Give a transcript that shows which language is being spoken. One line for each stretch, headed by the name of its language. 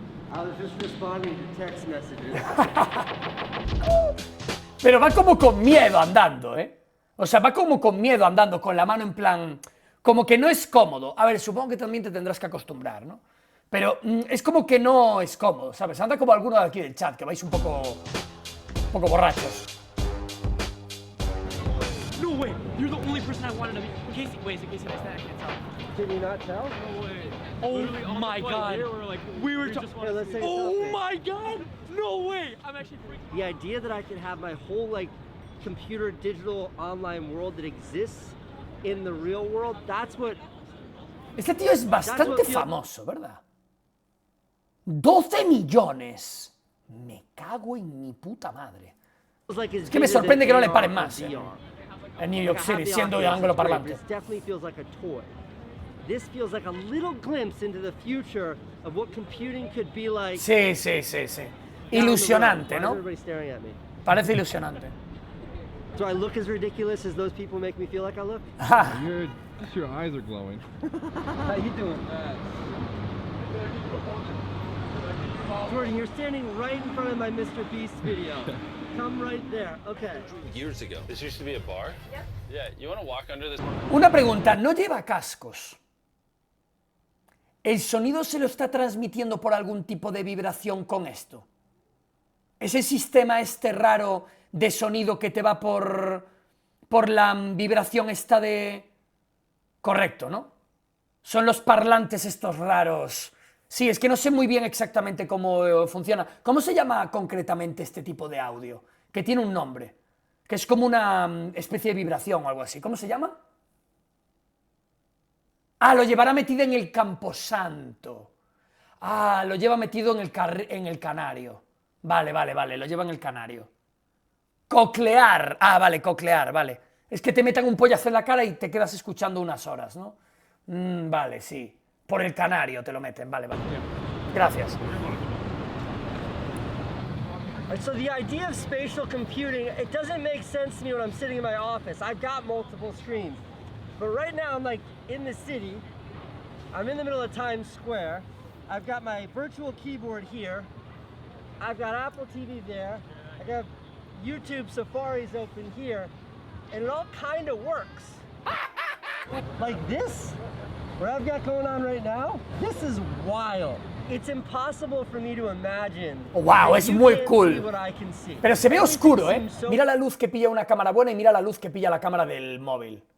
English: I was just responding to text messages.
Spanish: Pero va como con miedo andando, ¿eh? O sea, va como con miedo andando, con la mano en plan... Como que no es cómodo. A ver, supongo que también te tendrás que acostumbrar, ¿no? Pero es como que no es cómodo, ¿sabes? Anda como alguno de aquí del chat, que vais un poco borrachos.
English: No way! You're the only person I wanted to meet. Casey, wait, Casey, I can't tell. Did you not tell? No way. Oh my god. We were just Here, let's take a Oh selfie. my god! No way! I'm actually freaking The idea that I could have my whole like computer digital online world that exists in the real world, that's what...
Spanish: Este tío es bastante famoso, ¿verdad? 12 millones. Me cago en mi puta madre. Es que me sorprende que no le paren más, en New York City, siendo angloparlante.
English: This definitely feels like a toy. This feels like a little glimpse into the future of what computing could be like.
Spanish: Sí. Ilusionante, ¿no?
English: Everybody's staring at me.
Spanish: Parece ilusionante.
English: Do I look as ridiculous as those people make me feel like I look? Your eyes are glowing. How you doing? Jordan, you're standing right in front of my Mr. Beast video. Come right there. Okay. Years ago. This used to be a bar? Yep. Yeah, you want to walk under this?
Spanish: Una pregunta, ¿no lleva cascos? ¿El sonido se lo está transmitiendo por algún tipo de vibración con esto? ¿Ese sistema este raro de sonido que te va por la vibración esta de... Correcto, ¿no? Son los parlantes estos raros. Sí, es que no sé muy bien exactamente cómo funciona. ¿Cómo se llama concretamente este tipo de audio? Que tiene un nombre. Que es como una especie de vibración o algo así. ¿Cómo se llama? Ah, lo llevará metido en el camposanto. Ah, lo lleva metido en el canario. Vale, lo lleva en el canario. Coclear. Ah, vale, coclear, vale. Es que te metan un pollazo en la cara y te quedas escuchando unas horas, ¿no? Vale, sí. Por el canario te lo meten, vale. Gracias.
English: So the idea of spatial computing, it doesn't make sense to me when I'm sitting in my office. I've got multiple screens. But right now I'm like in the city. I'm in the middle of Times Square. I've got my virtual keyboard here. I've got Apple TV there. I got YouTube Safari's open here. And it all kind of works. Like this, what I've got going on right now, this is wild. It's impossible for me to imagine.
Spanish: Oh, wow, es muy cool. Pero se ve oscuro, ¿eh? Mira la luz que pilla una cámara buena y mira la luz que pilla la cámara del móvil.